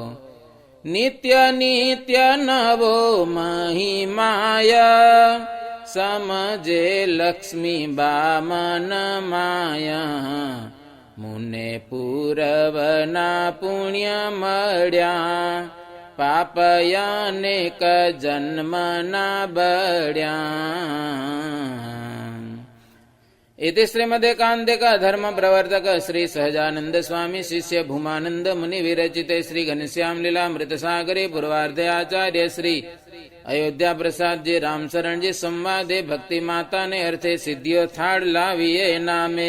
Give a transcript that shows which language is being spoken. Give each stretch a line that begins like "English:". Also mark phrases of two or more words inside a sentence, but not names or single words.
Gujarati: નિત્ય નિત્ય નવો મહિમાય, સમજે લક્ષ્મીબા મન માયા. મુને પૂરવના પુણ્ય મળ્યા, પાપયાનેક જન્મના બળ્યા.
Sanskrit: इति श्रीमदेकान्तिक धर्म प्रवर्तक श्री सहजानंद स्वामी शिष्य भूमानंद मुनि विरचिते श्री घनश्याम लीलामृत सागरे पूर्वार्धे आचार्य श्री अयोध्या प्रसाद जी रामशरण जी संवादे भक्ति माता ने अर्थे सिद्धियों थाड़ लाविए नामे.